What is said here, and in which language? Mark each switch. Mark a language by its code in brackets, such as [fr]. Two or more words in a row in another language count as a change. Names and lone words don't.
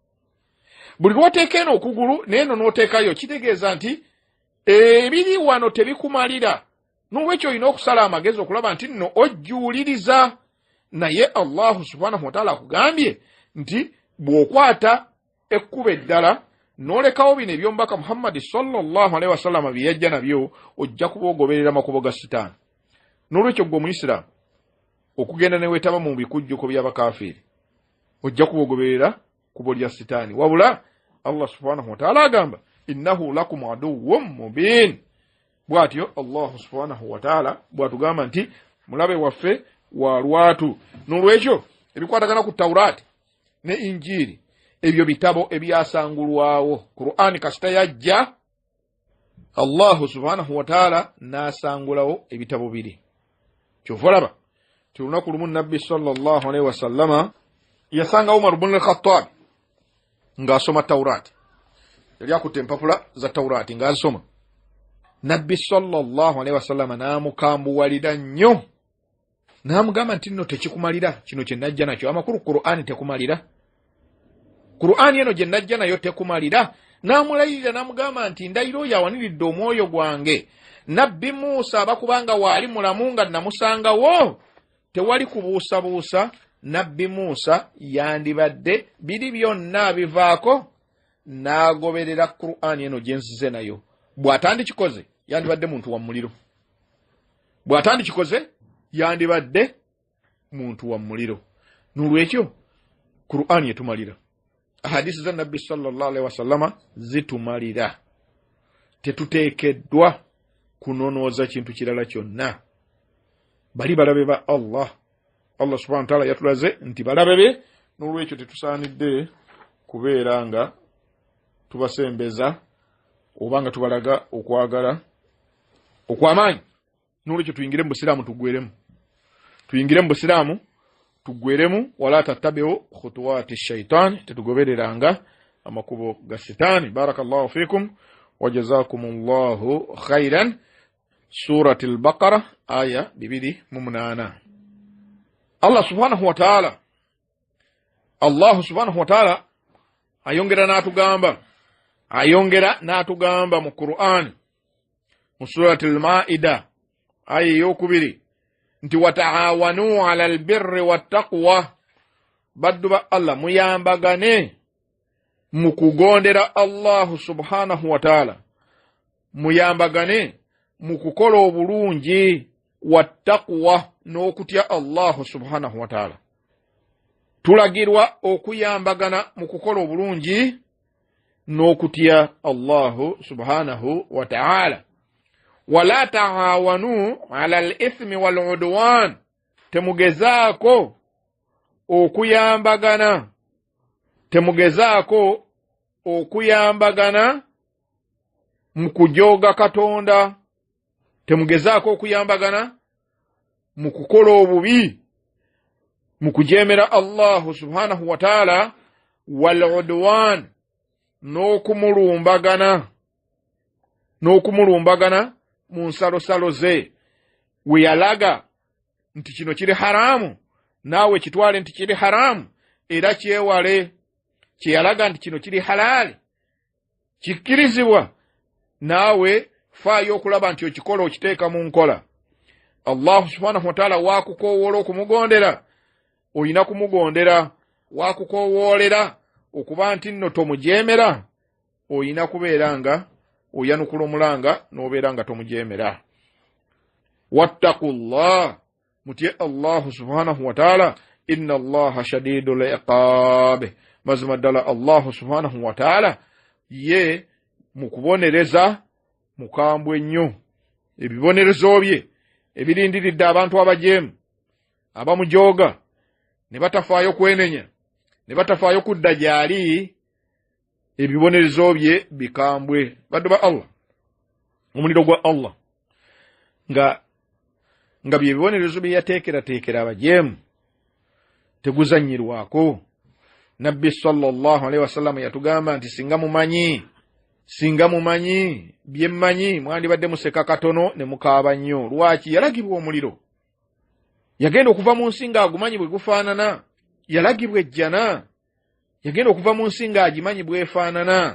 [lg] Buli lw'oteeka eno okugulu n'eno n'oteekayo kitegeeza nti ebiri wano tebikumalira. N'olwekyo olina okusala amagezi okulaba nti nno ojjuuliriza. Naye [ar] الله سبحانه وتعالى [lg] akugambye nti bw'okwata ekkubo eddala n'olekawo bino eby'omubaka Muhammad [ar] صلى الله عليه وسلم [lg] bye yajja nabyo, ojja kuba ogoberera amakubo ga sitaani. N'olwekyo gwe Omuyisiraamu okugenda ne weetaba mu bikujjuko by'abakafiiri ojja kuba ogoberera kubo lya sitaani. Wabula [ar] الله سبحانه وتعالى [lg] agamba [ar] إنه لكم عدو مبين. [lg] Bw'atyo [ar] الله سبحانه وتعالى [lg] bw'atugamba nti mulabe waffe wa lwatu. N'olwekyo ebikwatagana ku Tawraati ne Injiri ebyo bitabo ebyasangulwawo. Qur'ani kasita yajja [ar] الله سبحانه وتعالى [lg] n'asangulawo ebitabo biri. Kyova olaba ti olunaku lumu Nabbi [ar] صلى الله عليه وسلم [lg] yasanga Umar ibn al-Khattab ng'asoma Tawraati. Yali akutte empapula za Tawraati ng'azisoma. Nabbi [ar] صلى الله عليه وسلم [lg] n'amukambuwalira nnyo. N'amugamba nti nno tekikumalira kino kye najja nakyo. Amakulu Qur'ani tekumalira. Qur'ani eno gye najja nayo tekumalira. N'amulayirira n'amugamba nti ndayiro oyo awaniridde omwoyo gwange. Nabbi Musa bakubanga waali mulamu nga namusangawo tewali kubuusabuusa. Nabbi Musa yandibadde biri byonna bivaako n'agoberera Qur'ani eno gye nzize nayo. Bw'atandikikoze yandibadde muntu wa muliro. Bw'atandikikoze yandibadde muntu wa muliro. N'olwekyo Qur'ani etumalira. Hadisi za Nabbi [ar] صلى الله عليه وسلم [lg] zitumalira. Tetuteekeddwa kunonooza kintu kirala kyonna. Bali balabe ba [ar] الله سبحانه وتعالى [lg] yatulaze nti balabe be. N'olwekyo tetusaanidde kubeera nga tubasembeza obanga tubalaga okwagala okw'amaanyi. N'olwekyo tuyingire mu busiraamu tuggweremu. Tuyingire mu busiraamu tuggweremu. [ar] ولا تتبعوا خطوات الشيطان, [lg] tetugobereranga amakubo ga sitaani. [ar] بارك الله فيكم وجزاكم الله خيرا. [lg] Surati al-Baqara aya 208. [ar] الله سبحانه وتعالى [lg] ayongera n'atugamba mu Qur'an mu surati al-Maida aya ey'okubiri nti [ar] وتعاونوا على البر والتقوى. [lg] Baddu ba Allah muyambagane mu kugondera [ar] الله سبحانه وتعالى, [lg] muyambagane mu kukola obulungi, wattaqwa n'okutya [ar] الله سبحانه وتعالى. [lg] tulagirwa okuyambagana mu kukola obulungi n'okutya [ar] الله سبحانه وتعالى. ولا تعاونوا على الإثم والعدوان, [lg] temugezaako okuyambagana mu kujooga Katonda, temugezaako okuyambagana mu kukola obubi, mu kujeemera [ar] الله سبحانه وتعالى والعدوان, [lg] n'okumulumbagana mu nsalosalo ze. We yalaga nti kino kiri haramu, naawe kitwale nti kiri haramu, era kyewale. Kye yalaga nti kino kiri halali, kikkirizibwa, naawe faayo okulaba nti okikola okiteeka mu nkola. [ar] الله سبحانه وتعالى [lg] wakukoowoola okumugondera, oyina kumugondera. Wakukowoolera okuba nti nno tomujeemera, oyina kubeera nga oyanukula omulanga n'obeera nga tomujeemera. Wattaqullah, mutye [ar] الله سبحانه وتعالى إن الله شديد العقاب. [lg] Mazima ddala [ar] الله سبحانه وتعالى [lg] ye mukubonereza mukambwe nnyo. Ebibonerezo bye ebirindiridde abantu abajeemu, abamujooga, ne batafaayo kwenenya, ne batafaayo kudda gyali, ebibonerezo bye bikambwe. Baddu ba Allah, omuliro gwa Allah nga bye bibonerezo bye yateekerateekera abajeemu, teguzanyirwako. Nabbi [ar] صلى الله عليه وسلم [lg] yatugamba nti singa mumanyi bye mmanyi, mwandibadde museka katono ne mukaaba nnyo. Lwaki? Yalagibwa omuliro. Yagenda okuva mu nsi ng'agumanyi bwe gufaanana. Yalagibwa ejjana. Yagenda okuva mu nsi ng'agimanyi bwefaanana.